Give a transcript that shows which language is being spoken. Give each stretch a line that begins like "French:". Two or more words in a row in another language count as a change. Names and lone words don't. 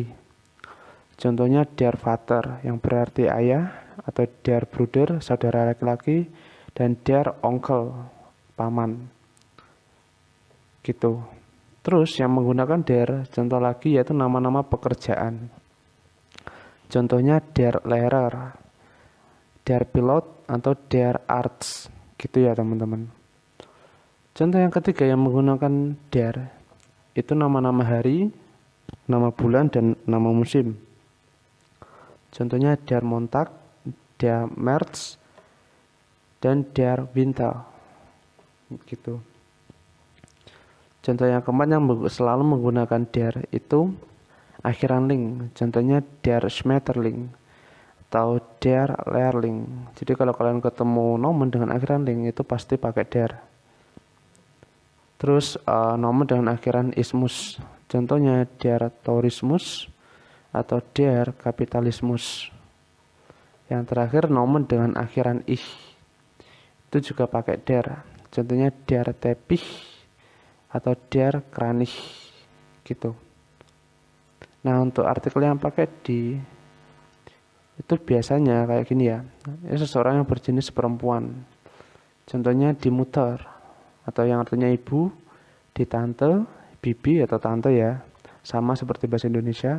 Indonesian: Contohnya
German: der Vater
Indonesian: yang berarti ayah, atau
German: der Bruder
Indonesian: saudara laki-laki, dan
German: der Onkel
Indonesian: paman. Gitu. Terus yang menggunakan der, contoh lagi yaitu nama-nama pekerjaan. Contohnya
German: der Lehrer, der Pilot,
Indonesian: atau
German: der Arts.
Indonesian: Gitu ya teman-teman. Contoh yang ketiga yang menggunakan der itu nama-nama hari, nama bulan, dan nama musim. Contohnya
German: der Montag, der März,
Indonesian: dan
German: der Winter.
Indonesian: Gitu. Contoh yang keempat yang selalu menggunakan der itu akhiran ling. Contohnya
German: der Schmetterling
Indonesian: atau
German: der Lehrling.
Indonesian: Jadi kalau kalian ketemu nomen dengan akhiran ling itu pasti pakai der. Terus nomen dengan akhiran ismus. Contohnya
German: der Tourismus
Indonesian: atau
German: der Kapitalismus.
Indonesian: Yang terakhir nomen dengan akhiran ich. Itu juga pakai der. Contohnya
German: der Teppich
Indonesian: atau
German: der Kranich.
Indonesian: Gitu. Nah, untuk artikel yang pakai di itu biasanya kayak gini ya. Ini seseorang yang berjenis perempuan. Contohnya
German: di Mutter
Indonesian: atau yang artinya ibu,
German: di tante,
Indonesian: bibi atau tante ya, sama seperti bahasa Indonesia.